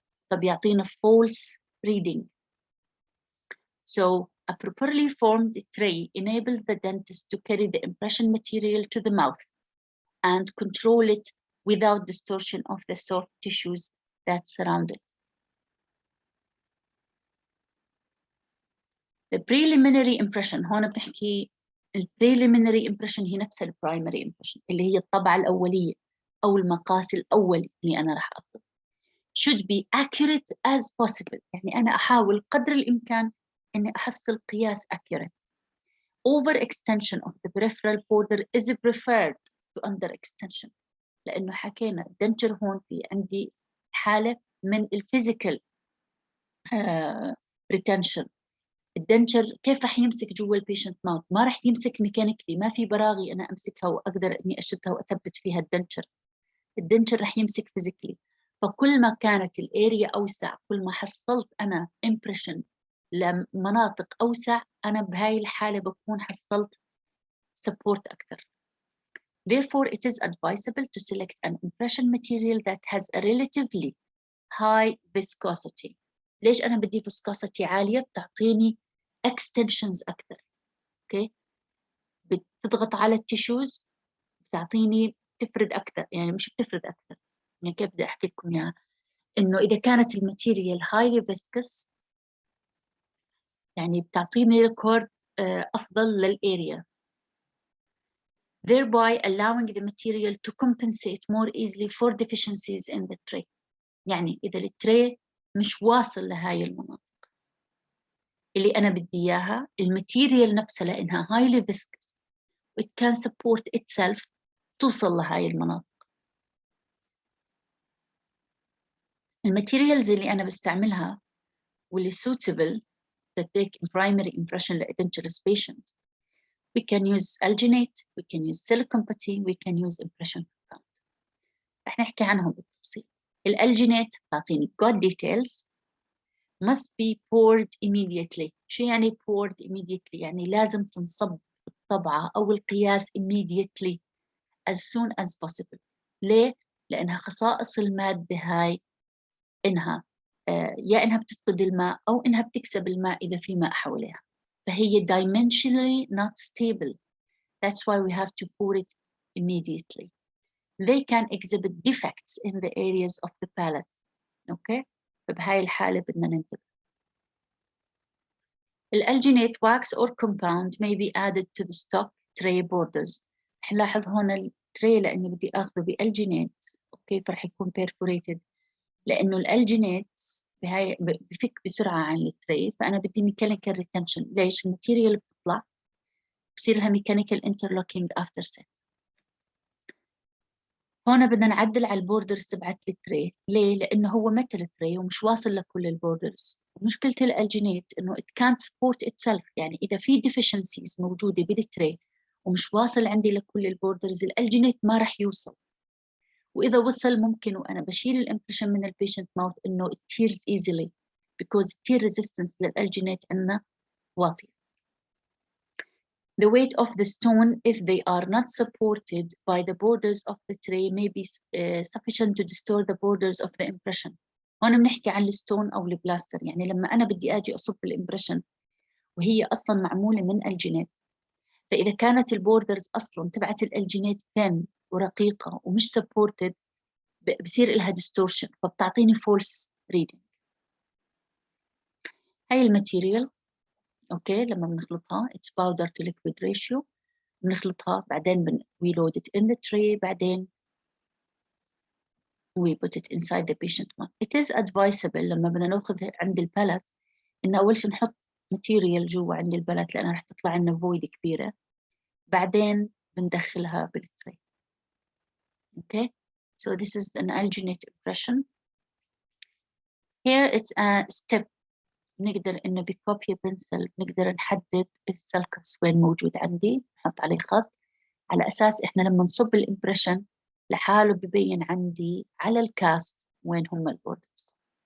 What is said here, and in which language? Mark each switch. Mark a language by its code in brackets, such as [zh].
[ar] فبيعطينا [en] false reading. So a properly formed tray enables the dentist to carry the impression material to the mouth and control it without distortion of the soft tissues that surround it. The preliminary impression، [ar] هون بنحكي preliminary impression هي نفس primary impression اللي هي الطبعة الأولية أو المقاس الأولي اللي أنا راح أخذه. [en] should be accurate as possible، [ar] يعني أنا أحاول قدر الإمكان إني أحصل قياس accurate. [en] Over extension of the peripheral border is preferred to under extension، [ar] لأنه حكينا الدنتر هون في عندي حالة من الفيزيكال [en] retention. [ar] الدنتر كيف راح يمسك جوا البيشنت ماوث؟ ما راح يمسك ميكانيكلي، ما في براغي أنا أمسكها وأقدر إني أشدها وأثبت فيها الدنتر. الدنتر راح يمسك فيزيكلي. فكل ما كانت الاريا أوسع، كل ما حصلت أنا impression لمناطق أوسع، أنا بهاي الحالة بكون حصلت support أكثر. [en] Therefore, it is advisable to select an impression material that has a relatively high viscosity. [ar] ليش أنا بدي viscosity عالية؟ بتعطيني extensions أكثر. [en] Okay? [ar] بتضغط على التيشوز، بتعطيني تفرد أكثر، يعني مش بتفرد أكثر. يعني كيف بدي أحكي لكم إياها؟ إنه إذا كانت الماتيريال highly viscous يعني بتعطيني ريكورد أفضل للأريا. [en] thereby allowing the material to compensate more easily for deficiencies in the tray. [ar] يعني إذا التري مش واصل لهاي المناطق اللي أنا بدي إياها، الماتيريال نفسها لأنها highly viscous [en] it can support itself [ar] توصل لهاي المناطق. الماتيريالز اللي أنا بستعملها واللي [en] suitable to take primary impression لإدنتشلس patient, we can use alginate, we can use silicone putty, we can use impression compound. [ar] رح نحكي عنهم بالتفصيل. الالجينيت تعطيني [en] good details, must be poured immediately. [ar] شو يعني [en] poured immediately؟ [ar] يعني لازم تنصب الطبعة أو القياس [en] immediately as soon as possible. [ar] ليه؟ لأنها خصائص المادة هاي إنها يا إنها بتفقد الماء أو إنها بتكسب الماء إذا في ماء حواليها. فهي [en] dimensionally not stable. That's why we have to pour it immediately. They can exhibit defects in the areas of the palate. Okay? [ar] فبهاي الحالة بدنا ننتبه. [en] الالجينيت wax or compound may be added to the stock tray borders. [ar] رح نلاحظ هون التري لأني بدي آخذه بالجينيت، أوكي، فرح يكون perforated لأنه الالجينيت بهاي بفك بسرعة عن التري، فأنا بدي mechanical retention. ليش؟ الماتيريال بتطلع بصير لها [en] mechanical interlocking after set. [ar] هون بدنا نعدل على البوردرز تبعت التري. ليه؟ لأنه هو متل تري ومش واصل لكل البوردرز. مشكلة الالجينيت إنه [en] it can't support itself. [ar] يعني إذا في deficiencies موجودة بالتري ومش واصل عندي لكل البوردرز، الالجينيت ما رح يوصل. وإذا وصل ممكن وأنا بشيل الامبريشن من البيشنت ماوث إنه [en] it tears easily because tear resistance [ar] للالجينيت عندنا واطي. [en] The weight of the stone, if they are not supported by the borders of the tray, may be sufficient to distort the borders of the impression. [ar] هون بنحكي عن الستون أو البلاستر. يعني لما أنا بدي أجي أصب الإمبريشن وهي أصلاً معمولة من الجينيت، فإذا كانت البوردرز أصلاً تبعت الجينيت ثين ورقيقة ومش supported بصير لها distortion فبتعطيني false reading. هاي الماتيريال أوكي لما بنخلطها [en] it's powder to liquid ratio، [ar] بنخلطها بعدين [en] we load it in the tray، [ar] بعدين [en] we put it inside the patient mouth. It is advisable [ar] لما بدنا ناخذ عند البالت إن أول شيء نحط material جوا عند البالت لأنها رح تطلع لنا void كبيرة، بعدين بندخلها بالتري. [en] Okay, so this is an alginate impression. Here it's a step [ar] نقدر إنه بكوبي بنسل نقدر نحدد السلكس وين موجود عندي، نحط عليه خط على أساس إحنا لما نصب الإمبريشن لحاله ببين عندي على الكاست وين هم البوردرز.